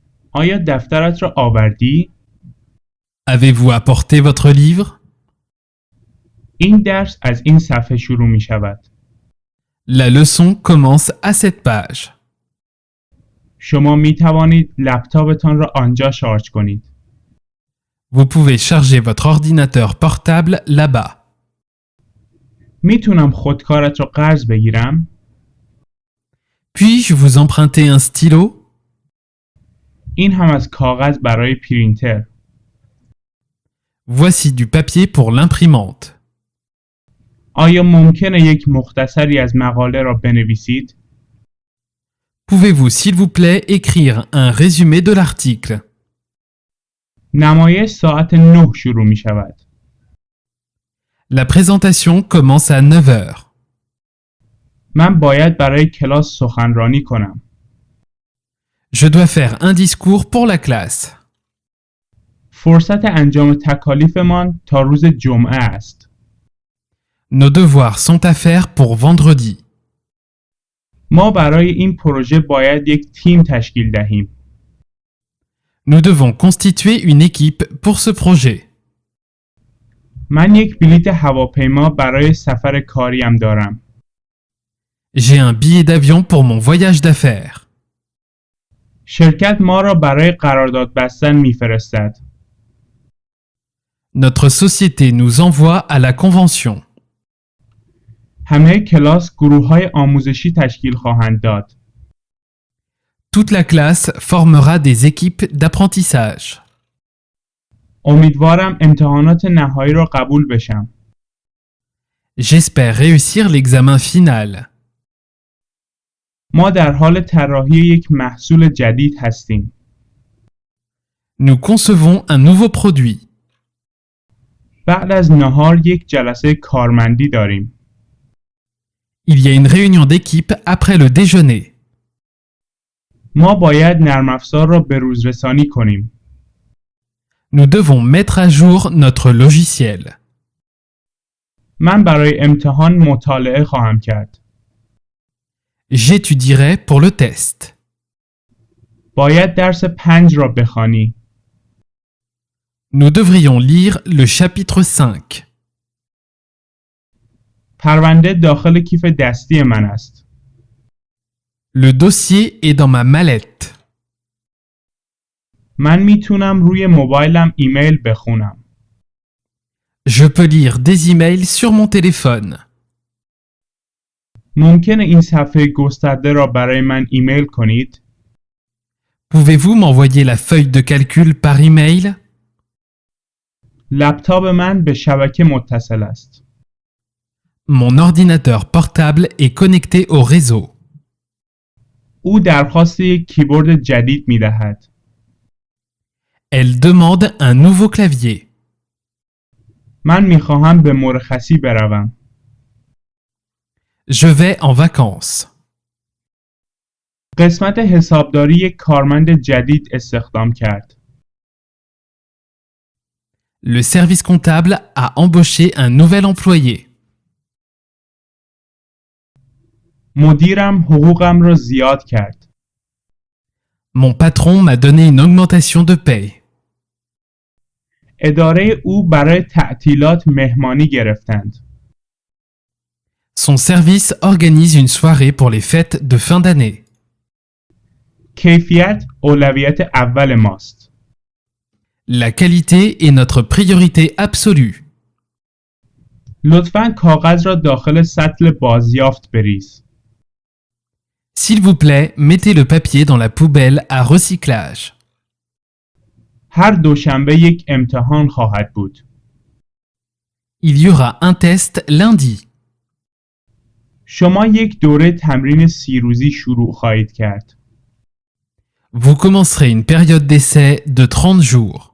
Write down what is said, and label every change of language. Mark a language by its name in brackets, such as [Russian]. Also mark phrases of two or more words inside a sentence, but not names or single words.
[Persian] آیا دفترت را آوردی؟ [French] Avez-vous apporté votre livre? [Persian] این درس از این صفحه شروع می شود. [French] La leçon commence à cette page. [Persian] شما می توانید لپتاپتان را آنجا شارژ کنید. [French] Vous pouvez charger votre ordinateur portable là-bas. [Persian] میتونم خودکارت را قرض بگیرم؟ [French] Puis-je vous emprunter un stylo? [Persian] این هم از کاغذ برای پرینتر. [French] Voici du papier pour l'imprimante. [Persian] آیا ممکنه یک مختصری از مقاله را بنویسید؟ [French] Pouvez-vous s'il vous plaît écrire un résumé de l'article? [Persian] نمایش ساعت 9 شروع می شود. [French] La présentation commence à 9 heures. [Persian] من باید برای کلاس سخنرانی کنم. [French] Je dois faire un discours pour la classe. [Persian] فرصت انجام تکالیفمان تا روز جمعه است. [French] Nos devoirs sont à faire pour vendredi. [Persian] ما برای این پروژه باید یک تیم تشکیل دهیم. [French] Nous devons constituer une équipe pour ce projet. [Persian] من یک بلیط هواپیما برای سفر کاریم دارم. [French] J'ai un billet d'avion pour mon voyage d'affaires. [Persian] شرکت ما را برای قرارداد بستن میفرستد. [French] Notre société nous envoie à la convention. [Persian] همه کلاس گروه‌های آموزشی تشکیل خواهند داد. [French] Toute la classe formera des équipes d'apprentissage. [Persian] امیدوارم امتحانات نهایی را قبول بشم. [French] J'espère réussir l'examen final. [Persian] ما در حال طراحی یک محصول جدید هستیم. [French] Nous concevons un nouveau produit. [Persian] بعد از نهار یک جلسه کارمندی داریم. [French] Il y a une réunion d'équipe après le déjeuner. [Persian] ما باید نرم افزار را بروزرسانی کنیم. [French] Nous devons mettre à jour notre logiciel. [Persian] من برای امتحان مطالعه خواهم کرد. [French] J'étudierai pour le test. [Persian] باید درس 5 را بخوانی. [French] Nous devrions lire le chapitre 5. [Persian] پرونده داخل کیف دستی من است. [French] Le dossier est dans ma mallette. [Persian] من میتونم روی موبایلم ایمیل بخونم. [French] Je peux lire des emails sur mon téléphone. [Persian] ممکنه این صفحه گسترده را برای من ایمیل کنید؟ [French] Pouvez-vous m'envoyer la feuille de calcul par email? [Persian] لپتاپ من به شبکه متصل است. [French] Mon ordinateur portable est connecté au réseau. [Persian] او درخواست یک کیبورد جدید می دهد. [French] Elle demande un nouveau clavier. [Persian] من می خواهم به مرخصی بروم. [French] Je vais en vacances. [Persian] قسمت حسابداری یک کارمند جدید استخدام کرد. [French] Le service comptable a embauché un nouvel employé. [Persian] مدیرم حقوقم را زیاد کرد. [French] Mon patron m'a donné une augmentation de paye. [Persian] اداره او برای تعطیلات مهمانی گرفتند. [French] Son service organise une soirée pour les fêtes de fin d'année. [Persian] کیفیت اولویت اول ماست. [French] La qualité est notre priorité absolue. [Persian] لطفاً کاغذ را داخل سطل بازیافت بریز. [French] S'il vous plaît, mettez le papier dans la poubelle à recyclage. [Persian] هر دوشنبه یک امتحان خواهد بود. [French] Il y aura un test lundi. [Persian] شما یک دوره تمرین 30 روزی شروع خواهید کرد. [French] Vous commencerez une période d'essai de 30 jours.